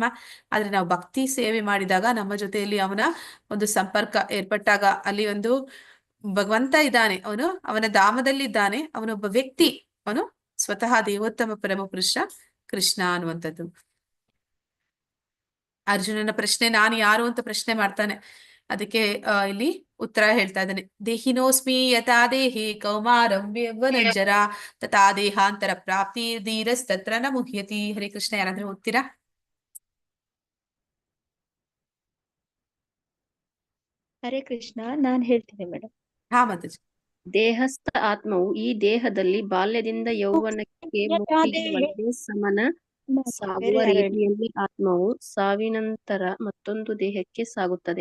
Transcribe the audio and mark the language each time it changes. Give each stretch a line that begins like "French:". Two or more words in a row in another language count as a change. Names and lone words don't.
Kannada: ಆದ್ರೆ ನಾವು ಭಕ್ತಿ ಸೇವೆ ಮಾಡಿದಾಗ ನಮ್ಮ ಜೊತೆಯಲ್ಲಿ ಅವನ ಒಂದು ಸಂಪರ್ಕ ಏರ್ಪಟ್ಟಾಗ ಅಲ್ಲಿ ಒಂದು ಭಗವಂತ ಇದ್ದಾನೆ, ಅವನ ಧಾಮದಲ್ಲಿ ಇದ್ದಾನೆ, ಅವನೊಬ್ಬ ವ್ಯಕ್ತಿ, ಅವನು ಸ್ವತಃ ದೇವೋತ್ತಮ ಪರಮ ಪುರುಷ ಕೃಷ್ಣ ಅನ್ನುವಂಥದ್ದು. ಅರ್ಜುನನ ಪ್ರಶ್ನೆ, ನಾನು ಯಾರು ಅಂತ ಪ್ರಶ್ನೆ ಮಾಡ್ತಾನೆ. ಅದಕ್ಕೆ ಇಲ್ಲಿ ಉತ್ತರ ಹೇಳ್ತಾ ಇದ್ದಾನೆ.
Sanskrit: ದೇಹಿನೋಸ್ಮಿ ಯಥಾ ದೇಹಿ ಕೌಮಾರಂ ಯೌವನಂಜರ ತಥಾ ದೇಹಾಂತರ ಪ್ರಾಪ್ತಿ ಧೀರಸ್ತತ್ರ ನ ಮುಹ್ಯತಿ.
Kannada: ಹರೇ ಕೃಷ್ಣ. ಯಾರಾದ್ರೂ ಓದ್ತೀರಾ? ಹರೇ ಕೃಷ್ಣ, ನಾನ್ ಹೇಳ್ತೀನಿ ಮೇಡಮ್. ಹಾ ಮಾತಾಜಿ. ದೇಹಸ್ಥ ಆತ್ಮವು ಈ ದೇಹದಲ್ಲಿ ಬಾಲ್ಯದಿಂದ ಯೌವನಕ್ಕೆ ಮುಕ್ತಿಯವರೆಗೆ ಸಮನ ಸಾಗುವ ರೀತಿಯಲ್ಲಿ ಆತ್ಮವು ಸಾವಿನಂತರ ಮತ್ತೊಂದು ದೇಹಕ್ಕೆ ಸಾಗುತ್ತದೆ.